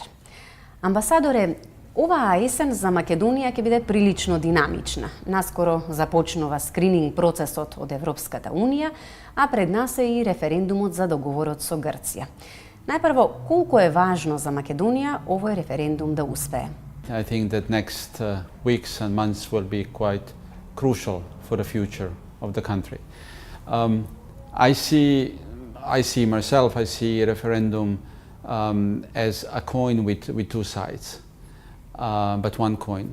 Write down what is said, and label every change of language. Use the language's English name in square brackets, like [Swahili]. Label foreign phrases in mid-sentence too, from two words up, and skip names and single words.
[Macedonian] Амбасадоре, оваа есен за Македонија ќе биде прилично динамична. Наскоро започнува скрининг процесот од Европската Унија, а пред нас е и референдумот за договорот со Грција. Најпрво, колку е важно за Македонија овој референдум да успее? [English] I think that next weeks and months will be quite crucial for the future of the country. I see myself, I see a referendum as a coin with two sides, but one coin.